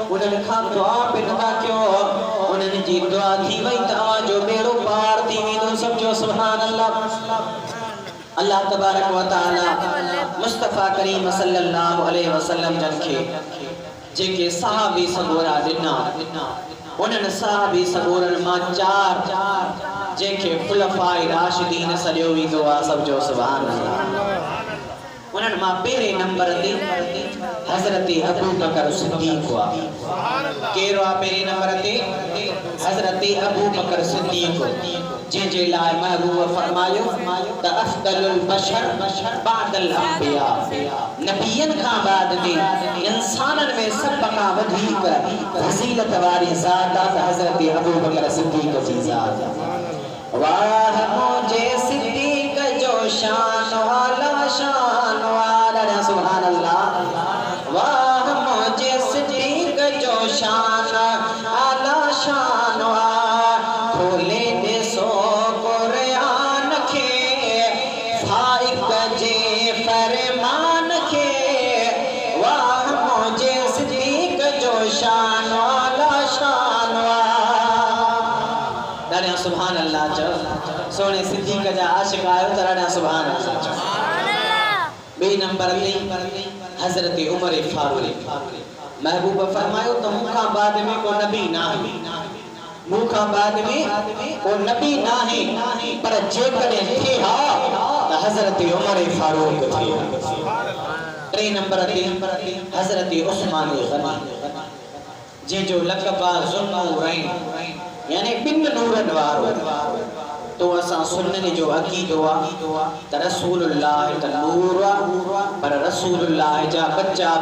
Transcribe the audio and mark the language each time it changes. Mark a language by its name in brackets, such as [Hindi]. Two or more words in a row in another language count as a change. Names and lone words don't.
[Sindhi] गड खां दुआ पिनदा क्यों उन्हनि जी दुआ थी वई तवा जो बेड़ो पार थी वेंदो समझो [Arabic] سبحان الله الله تبارك وتعالى [Sindhi] मुस्तफा करीम [Arabic] صلى الله عليه وسلم [Sindhi] जन खे जेके सहाबी सगोरा दिना उन्हनि सहाबी सगोरन मां चार जेके खुलफाए राशिदीन सॼो वेंदो आहे समझो [Arabic] سبحان الله [Sindhi] उन्हनि मां पहिरें नंबर ते हज़रत अबू बकर सिद्दीक़ हुआ केरो आहे पहिरें नंबर ते हज़रत अबू बकर सिद्दीक़ जंहिंजे लाइ महबूब फरमायो त [Arabic] أفضل البشر بعد الأنبياء [Sindhi] नबियन खां बाद में इंसानन में सब खां वधीक फज़ीलत वारी ज़ात आहे हज़रत अबू बकर सिद्दीक़ जी ज़ात वाह मुझे सिद्दीक़ जो शान वाला शान वाला [Arabic] سبحان الله [Sindhi] वाह मुझे सिद्दीक़ जो शान आला शान खोले दे सो कुरान के फाइक जे फरमान के वाह मुझे सिद्दीक़ जो शान आला शान दादा [Arabic] سبحان الله [Sindhi] चो सोने सिद्दीक़ जा आशिक आयो त दादा [Arabic] سبحان الله [Sindhi] चो बे नंबर ते हज़रत उमर फारूक महबूब फरमायो तो मुखा बाद में को नबी ना है मुखा बाद में को नबी ना है पर जे कदे थे हा त हज़रत उमर फारूक थे टे नंबर ते हज़रत उस्मान गनी जे जो लक़ब ज़ुन्नूरैन यानी बिन नूरन वारो तो असा सुन्नत जो अकीदो त रसूलुल्लाह त नूर पर रसूलुल्लाह जा बच्चा भी